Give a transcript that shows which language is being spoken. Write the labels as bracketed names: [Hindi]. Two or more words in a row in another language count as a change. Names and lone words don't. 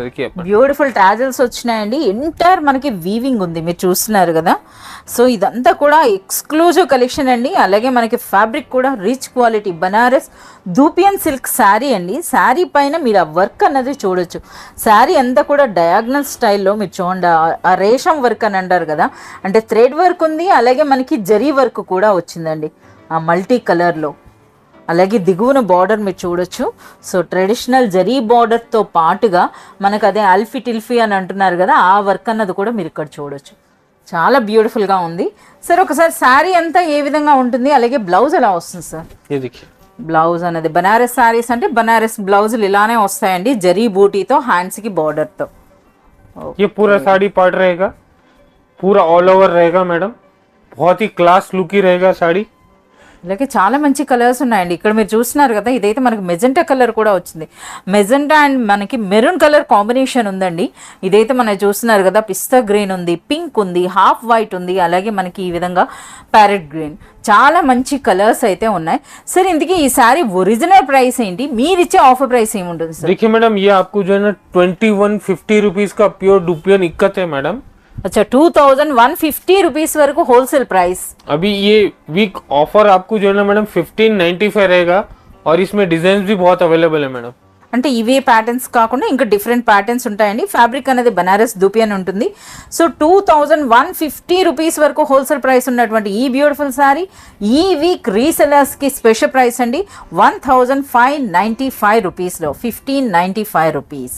[Hindi] देखिए [English] beautiful tassels [Telugu] వచ్చినాయండి, ఎంటైర్ మనకి వీవింగ్ ఉంది, మీరు చూస్తున్నారు కదా. సో ఇదంతా కూడా [English] exclusive collection [Telugu] అండి. అలాగే మనకి ఫ్యాబ్రిక్ కూడా [English] rich quality Banaras dupion silk saree [Telugu] అండి. శారీ పైన మీరు ఆ వర్క్ అన్నది చూడొచ్చు. శారీ అంతా కూడా [English] diagonal styleలో [Telugu] మీరు చూడండి, ఆ రేషం వర్క్ అని అంటారు కదా, అంటే [English] thread work [Telugu] ఉంది, అలాగే మనకి జరీ వర్క్ కూడా వచ్చిందండి ఆ [English] multi colorలో. [Telugu] అలాగే దిగువన బార్డర్ మీరు చూడొచ్చు. సో ట్రెడిషనల్ జరీ బార్డర్తో పాటుగా మనకు అదే అల్ఫీ టిల్ఫీ అని అంటున్నారు కదా, ఆ వర్క్ అన్నది కూడా మీరు ఇక్కడ చూడొచ్చు. చాలా బ్యూటిఫుల్గా ఉంది సార్. ఒకసారి శారీ అంతా ఏ విధంగా ఉంటుంది, అలాగే బ్లౌజ్ ఎలా వస్తుంది సార్? [Hindi] ये देखिए [Telugu] బ్లౌజ్ అనేది బనారస్ శారీస్ అంటే బనారస్ బ్లౌజులు ఇలానే వస్తాయండి, జరీ బూటీతో, [English] handsకి borderతో. [Hindi] ये पूरा साड़ी पार्ट रहेगा, पूरा [English] all over [Hindi] रहेगा मैडम। बहुत ही [English] class look [Hindi] ही रहेगा साड़ी। [Telugu] అలాగే చాలా మంచి కలర్స్ ఉన్నాయండి. ఇక్కడ మీరు చూస్తున్నారు కదా, ఇదైతే మనకి [English] magenta color [Telugu] కూడా వచ్చింది. [English] magenta and [Telugu] మనకి [English] maroon color combination [Telugu] ఉందండి. ఇదైతే మనం చూస్తున్నారు కదా, [English] pista green [Telugu] ఉంది, పింక్ ఉంది, [English] half white [Telugu] ఉంది, అలాగే మనకి ఈ విధంగా [English] parrot green, [Telugu] చాలా మంచి కలర్స్ అయితే ఉన్నాయి. సరే ఇంతకీ ఈ సారీ [English] original price [Telugu] ఏంటి, మీరు ఇచ్చే [English] offer price [Telugu] ఏముంటుంది సార్? [Hindi] देखिए मैडम ये आपको जो है ना 2150 रुपीज का [English] pure dupion [Hindi] इक्कत है मैडम। [English] अच्छा 2150 रुपीस वరకు wholesale price. [Hindi] अभी ये [English] week offer [Hindi] आपको जो है ना मैडम 1595 रहेगा, और इसमें डिजाइन भी बहुत अवेलेबल है मैडम। [Telugu] అంటే ఇవే ప్యాటర్న్స్ కాకుండా ఇంకా [English] different patterns [Telugu] ఉంటాయండి. ఫ్యాబ్రిక్ అనేది బనారస్ ధూపియన్ ఉంటుంది. సో 2150 రూపీస్ వరకు [English] wholesale price [Telugu] ఉన్నటువంటి ఈ [English] beautiful saree [Telugu] ఈ [English] week resellersకి special price [Telugu] అండి 1595 రూపీస్లో 1595 రూపీస్.